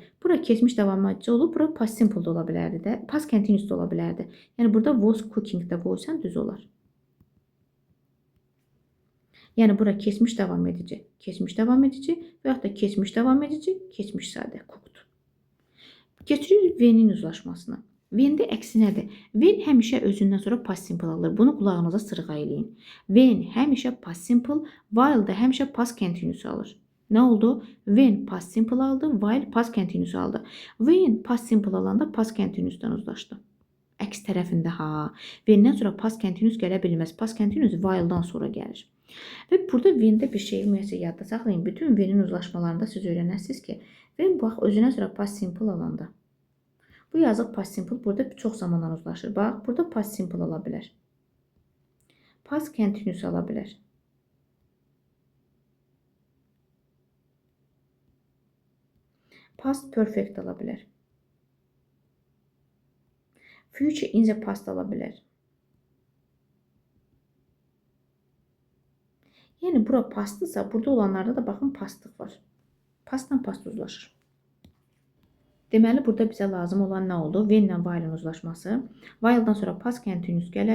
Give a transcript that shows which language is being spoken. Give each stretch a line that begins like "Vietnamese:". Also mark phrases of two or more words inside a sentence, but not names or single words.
Azerbaijani: Bura keçmiş davam edici olub, bura
English: past simple
Azerbaijani: da ola bilərdi də.
English: Past continuous
Azerbaijani: da ola bilərdi. Yəni, burada
English: was cooking
Azerbaijani: da qoysan düz olar. Yəni, bura keçmiş davam edici və yaxud da keçmiş davam edici, keçmiş sadə, cooked. Keçirik when-in uzlaşmasına. When-də əksinədir. When həmişə özündən sonra
English: past simple
Azerbaijani: alır. Bunu qulağınıza sırğa eləyin. When həmişə
English: past simple,
Azerbaijani: while da həmişə
English: past continuous
Azerbaijani: alır. Nə oldu?
English: When past simple
Azerbaijani: aldı,
English: while past continuous
Azerbaijani: aldı.
English: When past simple
Azerbaijani: alanda
English: past continuous-
Azerbaijani: dan uzlaşdı. Əks tərəfində ha. When-dən sonra
English: past continuous
Azerbaijani: gələ bilməz.
English: Past continuous
Azerbaijani: while-dan sonra gəlir. Və burada when-də bir şey ümumiyyətlə yadda saxlayın. Bütün when-in uzlaşmalarında siz öyrənəsiniz ki, when bax özünə sonra
English: past simple
Azerbaijani: alanda. Bu yazıq
English: past simple
Azerbaijani: burada çox zamandan uzlaşır. Bax, burada
English: past simple
Azerbaijani: ala bilər.
English: Past continuous
Azerbaijani: ala bilər.
English: Past perfect
Azerbaijani: ala bilər.
English: Future in the past
Azerbaijani: ala bilər. Yəni, bura pastdırsa, burada olanlarda da baxın pastlıq var. Pastla past uzlaşır. Deməli, burada bizə lazım olan nə oldu? When ilə while-in uzlaşması. While-dan sonra
English: past continuous
Azerbaijani: gələr.